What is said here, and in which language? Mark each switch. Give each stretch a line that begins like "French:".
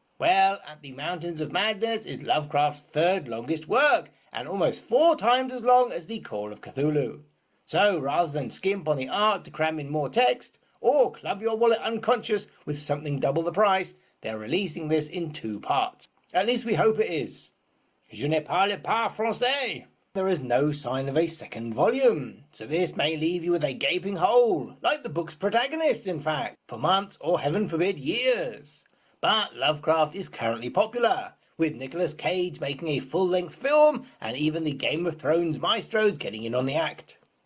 English: Well, At the Mountains of Madness is Lovecraft's third longest work, and almost 4 times as long as the Call of Cthulhu. So rather than skimp on the art to cram in more text, or club your wallet unconscious with something double the price, they're releasing this in 2 parts. At least we hope it is.
French: Je ne parle pas français.
English: There is no sign of a second volume, so this may leave you with a gaping hole, like the book's protagonist in fact, for months or heaven forbid years. But Lovecraft is currently popular, with Nicolas Cage making a full-length film and even the Game of Thrones maestros getting in on the act.